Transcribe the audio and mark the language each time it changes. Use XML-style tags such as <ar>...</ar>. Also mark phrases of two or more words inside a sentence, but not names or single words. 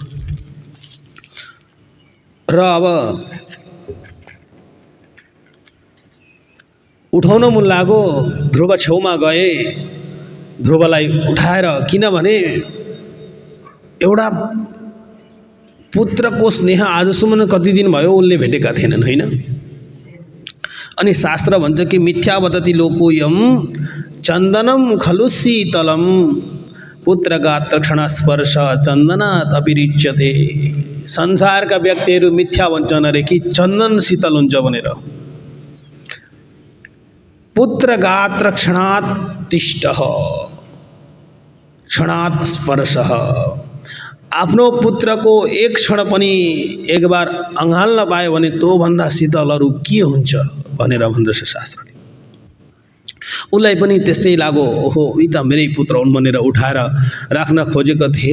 <ne>र अब उठाउन मन लाग्यो, ध्रुव छेउमा गए, ध्रुवलाई उठाएर, किनभने एउटा पुत्रको स्नेह आजसम्म कति दिन भयो उसले भेटेका थिएनन् होइन। अनि शास्त्र भन्छ कि</ne> <sa>मिथ्या वदति लोकोयम चन्दनम खलु शीतलम पुत्रगात्र क्षण स्पर्श चन्दनात् अपिरिच्यते।</sa> <ne>संसारका व्यक्तिहरू मिथ्या भन्छन् अरे कि चन्दन शीतल हुन्छ भनेर।</ne> <sa>पुत्रगात्र क्षणात् तिष्ठः क्षणात् स्पर्शः,</sa> <ne>आफ्नो पुत्रको एक क्षण पनि एक बार अँगाल्न पायो भने तो भन्दा शीतल अरू के हुन्छ भनेर भन्दछ शास्त्रले। उसलाई पनि त्यस्तै लाग्यो, ओहो यी त मेरै पुत्र हुन् भनेर उठाएर राख्न खोजेको थिए।</ne>